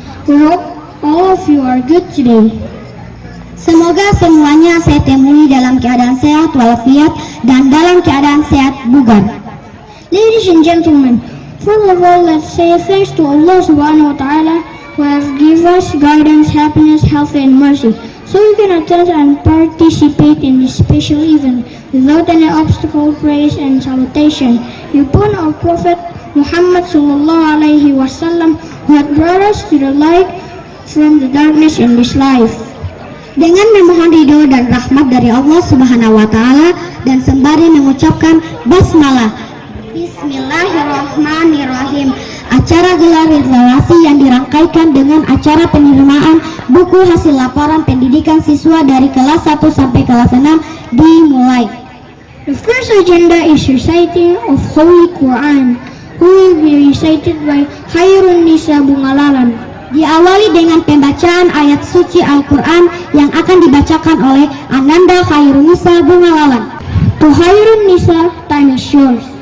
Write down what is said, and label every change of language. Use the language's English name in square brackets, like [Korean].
[English] We hope all of you are good today. [Indonesian] Semoga semuanya saya temui dalam keadaan sehat walafiat dan dalam keadaan sehat bugar. [English] Ladies and gentlemen, first of all, let's say thanks to Allah Subhanahu wa Ta'ala who has given us guidance, happiness, health, and mercy, so we can attend and participate in this special event without any obstacle, praise, and salutation. Upon our Prophet Muhammad Sallallahu Alaihi Wasallam who had brought us to the light from the darkness in this life. [Indonesian] Dengan memohon ridho dan rahmat dari Allah Subhanahu wa Ta'ala dan sembari mengucapkan basmalah, Bismillahirrahmanirrahim. Acara Gelar Literasi yang dirangkaikan dengan acara penerimaan buku hasil laporan pendidikan siswa dari kelas 1 sampai kelas 6 dimulai. [English] The first agenda is reciting of Holy Quran, who will be recited by Khairun Nisa Bungalalan. [Indonesian] Diawali dengan pembacaan ayat suci Al-Quran yang akan dibacakan oleh Ananda Khairun Nisa Bungalalan. [English] To Khairun Nisa, time is yours.